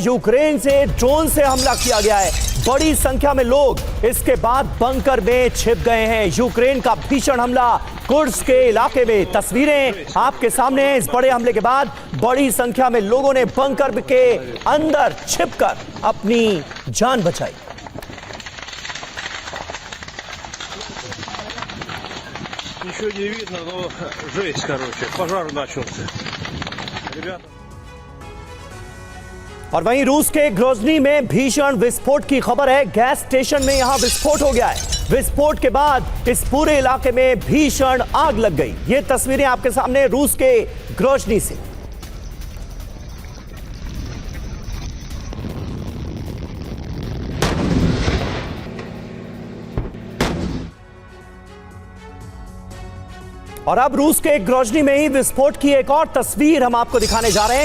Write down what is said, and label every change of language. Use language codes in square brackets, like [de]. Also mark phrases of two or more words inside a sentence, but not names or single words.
[hi] यूक्रेन से ड्रोन से हमला किया गया है। बड़ी संख्या में लोग इसके बाद बंकर में छिप गए हैं। यूक्रेन का भीषण हमला कुर्स्क के इलाके में। तस्वीरें आपके सामने हैं। इस बड़े हमले के बाद बड़ी संख्या में लोगों ने बंकर के अंदर छिपकर अपनी जान बचाई। [ru] Ничего не видно, но жесть, короче. Пожар начался. Ребята. [hi] और वहीं रूस के ग्रोजनी में भीषण विस्फोट की खबर है। गैस स्टेशन में यहां विस्फोट हो गया है। विस्फोट के बाद इस पूरे इलाके में भीषण आग लग गई। ये तस्वीरें आपके सामने रूस के ग्रोजनी से। और अब रूस के ग्रोजनी में ही विस्फोट की एक और तस्वीर हम आपको दिखाने जा रहे हैं।